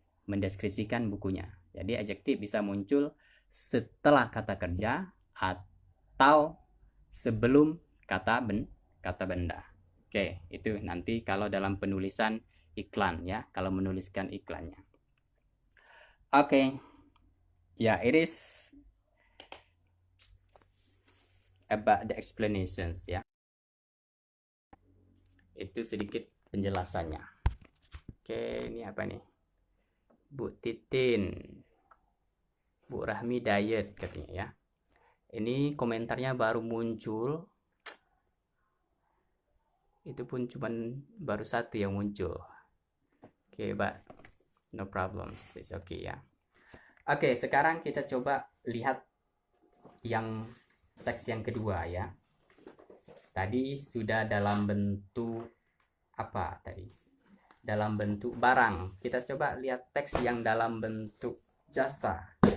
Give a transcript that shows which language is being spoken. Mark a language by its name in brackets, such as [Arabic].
[Indonesian] Mendeskripsikan bukunya. Jadi adjektif bisa muncul setelah kata kerja atau sebelum kata benda. Oke, itu nanti kalau dalam penulisan iklan ya, kalau menuliskan iklannya. Oke. [English] Ya, it is about the explanations ya. [Indonesian] Itu sedikit penjelasannya. Oke, ini apa nih? Bu Titin, Bu Rahmi diet katanya ya. Ini komentarnya baru muncul. Itu pun cuman baru satu yang muncul. [English] Oke, but no problems, it's okay ya. [Indonesian] Oke, sekarang kita coba lihat yang teks yang kedua ya. Tadi sudah dalam bentuk apa tadi? Dalam bentuk barang. Kita coba lihat teks yang dalam bentuk jasa.